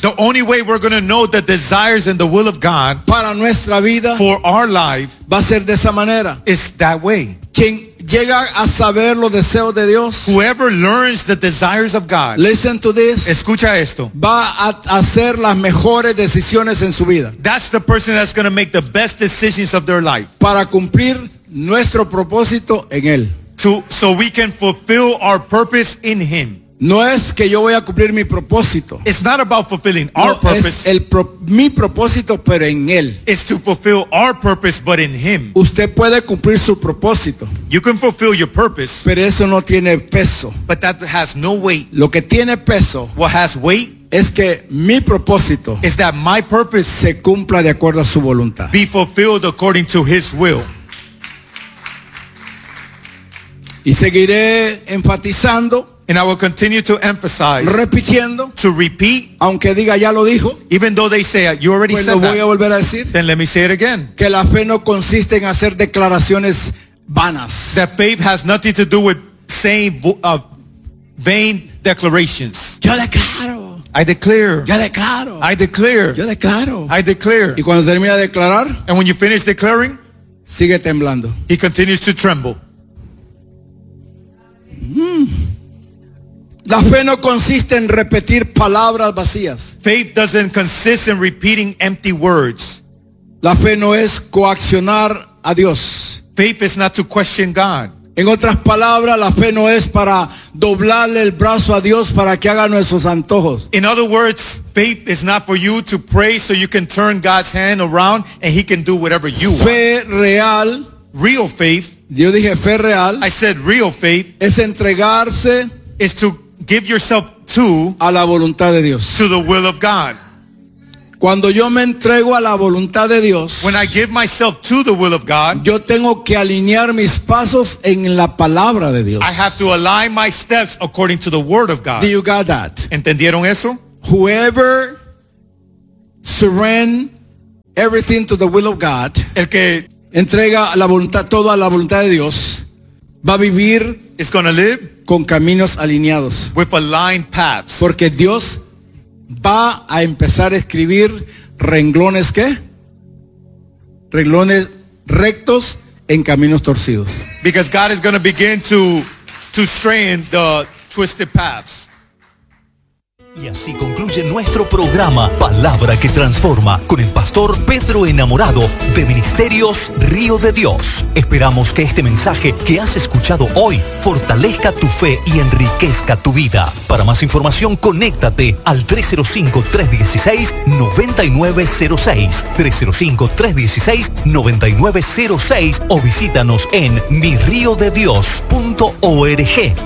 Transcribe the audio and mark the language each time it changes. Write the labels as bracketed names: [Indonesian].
[English] The only way we're going to know the desires and the will of God. [Spanish] Para nuestra vida. [English] For our life. [Spanish] Va a ser de esa manera. [English] It's that way. [Spanish] Quien llega a saber los deseos de Dios. [English] Whoever learns the desires of God. Listen to this. [Spanish] Escucha esto. Va a hacer las mejores decisiones en su vida. [English] That's the person that's going to make the best decisions of their life. [Spanish] Para cumplir nuestro propósito en él. [English] So we can fulfill our purpose in him. [Spanish] No es que yo voy a cumplir mi propósito. [English] It's not about fulfilling our purpose. [Spanish] Es el mi propósito, pero en él. [English] It's to fulfill our purpose, but in him. [Spanish] Usted puede cumplir su propósito. [English] You can fulfill your purpose. [Spanish] Pero eso no tiene peso. [English] But that has no weight. [Spanish] Lo que tiene peso. [English] What has weight. [Spanish] Es que mi propósito. [English] Is that my purpose. [Spanish] Se cumpla de acuerdo a su voluntad. [English] Be fulfilled according to his will. [Spanish] Y seguiré enfatizando. [English] And I will continue to emphasize. [Spanish] Repitiendo. [English] To repeat. [Spanish] Aunque diga ya lo dijo. [English] Even though they say it, you already [Spanish] pues [English] said that. [Spanish] Pues lo voy a volver a decir. [English] Then let me say it again. [Spanish] Que la fe no consiste en hacer declaraciones vanas. [English] That faith has nothing to do with saying vain declarations. [Spanish] Yo declaro. [English] I declare. [Spanish] Yo declaro. [English] I declare. [Spanish] Yo declaro. [English] I declare. [Spanish] Y cuando termina de declarar. [English] And when you finish declaring. [Spanish] Sigue temblando. [English] He continues to tremble. [Spanish] La fe no consiste en repetir palabras vacías. [English] Faith doesn't consist in repeating empty words. [Spanish] La fe no es coaccionar a Dios. [English] Faith is not to question God. [Spanish] En otras palabras, la fe no es para doblarle el brazo a Dios para que haga nuestros antojos. [English] In other words, faith is not for you to pray so you can turn God's hand around and he can do whatever you want. [Spanish] Fe real. [English] Real faith. [Spanish] Yo dije fe real. [English] I said real faith. [Spanish] Es entregarse. [English] Is to give yourself to. [Spanish] A la voluntad de Dios. [English] To the will of God. [Spanish] Cuando yo me entrego a la voluntad de Dios. [English] When I give myself to the will of God. [Spanish] Yo tengo que alinear mis pasos en la palabra de Dios. [English] I have to align my steps according to the word of God. Do you got that? [Spanish] ¿Entendieron eso? [English] Whoever surrender everything to the will of God. [Spanish] El que entrega la voluntad, toda la voluntad de Dios, va a vivir, [English] is gonna live, [Spanish] con caminos alineados, [English] with aligned paths, [Spanish] porque Dios va a empezar a escribir renglones, ¿qué? Renglones rectos en caminos torcidos. [English] Because God is going to begin to strain the twisted paths. [Spanish] Y así concluye nuestro programa Palabra que Transforma con el pastor Pedro Enamorado de Ministerios Río de Dios. Esperamos que este mensaje que has escuchado hoy fortalezca tu fe y enriquezca tu vida. Para más información, conéctate al 305-316-9906, 305-316-9906, o visítanos en miriodedios.org.